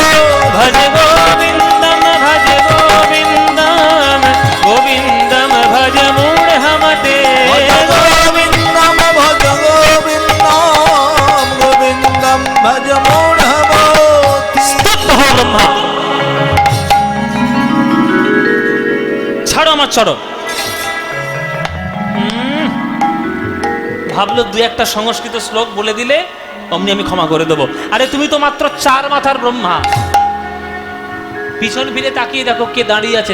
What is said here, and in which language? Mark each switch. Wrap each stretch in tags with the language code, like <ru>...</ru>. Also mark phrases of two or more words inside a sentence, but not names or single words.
<sa>भज गोविन्दं भज गोविन्दं गोविन्दं भज मूढमते भज गोविन्दम भज गोविन्दम गोविन्दम भज मूढमो</sa> <hi>स्तब्ध हो ब्रह्मा</hi> <bn>ছাড়ো আমার ছাড়ো ভাবলো দুই একটা সংস্কৃত শ্লোক বলে দিলে অমনি আমি ক্ষমা করে দেবো। আরে তুমি তো মাত্র 4 মাথার ব্রহ্মা, পিছন ফিরে তাকিয়ে দেখো কে দাঁড়িয়ে আছে।</bn>